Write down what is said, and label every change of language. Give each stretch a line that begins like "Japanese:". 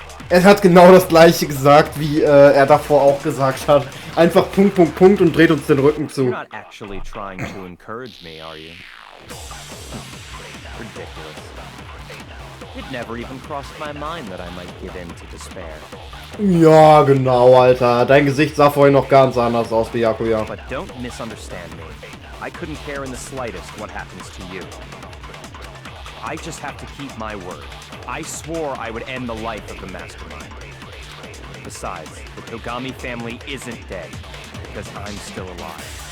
German: Er hat genau das gleiche gesagt, wie er davor auch gesagt hat. Einfach Punkt, Punkt, Punkt und dreht uns den Rücken zu.
English: You're not actually trying to encourage me, are you? Ridiculous. It never even crossed my mind that I might give in to despair.
German: Ja, genau, Alter. Dein Gesicht sah vorhin noch ganz anders aus, Byakuya.
English: But don't misunderstand me. I couldn't care in the slightest what happens to you. I just have to keep my word. I swore I would end the life of the Mastermind. Besides, the Togami family isn't dead, because I'm still alive.